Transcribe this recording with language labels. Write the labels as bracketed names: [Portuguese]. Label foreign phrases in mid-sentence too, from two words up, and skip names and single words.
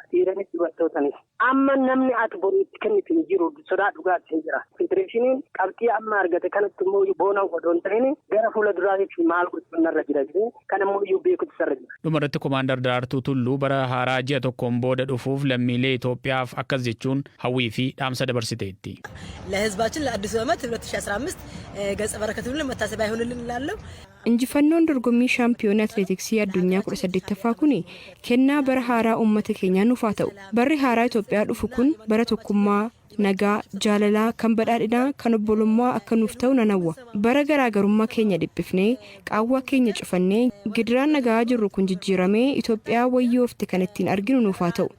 [Oromo] Dhiiranis dubartootanis. Amma namni ati boru itti kennitu hin jiru sodaa dhugaatti hin jira. Federeeshiniin qabxii amma argate kanatti immoo boona odoon ta'in gara fuula duraatiif maal gochuun narra jira jedhee kan immoo beekutu sarra jira. Dhumarratti Komaandar Daraartuu Tulluu bara haaraa ji'a tokkoon booda dhufuuf lammiilee Itoophiyaaf akkas jechuun hawwii fi dhaamsa dabarsiteetti. [Amharic] ለህዝባችን ለአዲሱ ዓመት 2015 ገጸ በረከቱን መታሰቢያ ይሁንልን እላለሁ። [Oromo] Injifannoon dorgommii shaampiyoonii atileetiksii addunyaa 18ffaa kun kennaa bara haaraa uummata keenyaa nuuf haa ta'u. Barri haaraa Itoophiyaa dhufu kun bara tokkummaa, nagaa, jaalalaa, kan badhaadhinaa, kan obbolummaa akka nuuf ta'u nan hawwa. Bara garaagarummaa keenya dhiphifnee, qaawwaa keenya cufannee, gidiraan nagaa jirru kun jijjiiramee Itoophiyaa wayyoofte kan ittiin arginu nuuf haa ta'u.